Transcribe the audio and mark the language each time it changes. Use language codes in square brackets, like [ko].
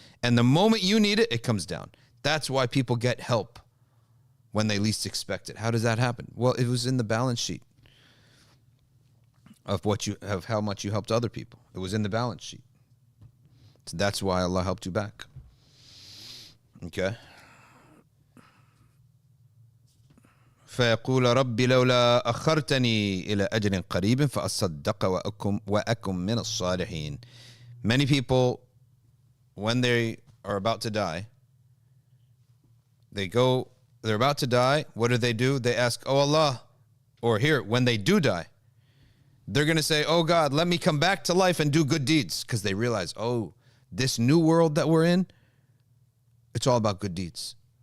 [en] And the moment you need it, it comes down. That's why people get help when they least expect it. How does that happen? Well, it was in the balance sheet of how much you helped other people. It was in the balance sheet. So that's why Allah helped you back. Okay. [ar] فيقول رب لولا أخرتني إلى أجل قريب فأصدق وأكن من الصالحين. [en] Many people, when they are about to die, they're about to die. What do? They ask, oh Allah, or here, when they do die, they're going to say, oh God, let me come back to life and do good deeds. Because they realize, oh, this new world that we're in, it's all about good deeds.